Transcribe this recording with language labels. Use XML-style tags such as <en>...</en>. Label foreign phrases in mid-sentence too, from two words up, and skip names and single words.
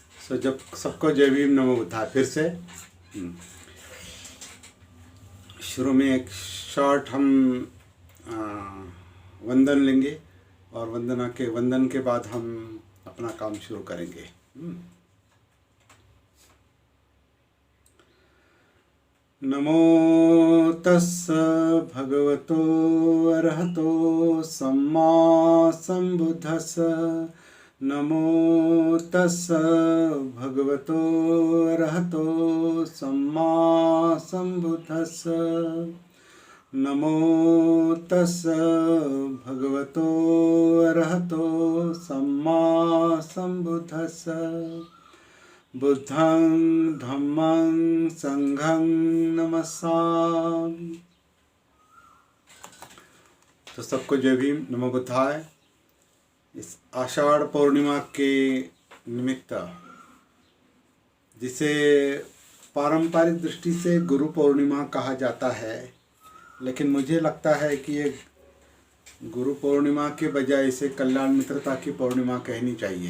<hi>तो जब सबको जय भीम</hi> <pi>नमो बुद्धाय</pi> <hi>फिर से शुरू में एक शॉर्ट हम वंदन लेंगे और वंदन के बाद हम अपना काम शुरू करेंगे।</hi> <pi>नमो तस्स भगवतो अरहतो सम्मा सम्बुद्धस्स। नमो तस्स भगवतो अरहतो सम्मा सम्बुद्धस्स। नमो तस्स भगवतो अरहतो सम्मा सम्बुद्धस्स। बुद्धं धम्मं संघं नमस्सामि।</pi> <hi>तो सबको जय भीम</hi> <pi>नमो बुद्धाय।</pi> <hi>इस आषाढ़ पूर्णिमा के निमित्त, जिसे पारंपरिक दृष्टि से गुरु पूर्णिमा कहा जाता है, लेकिन मुझे लगता है कि ये गुरु पूर्णिमा के बजाय इसे कल्याण मित्रता की पूर्णिमा कहनी चाहिए।</hi>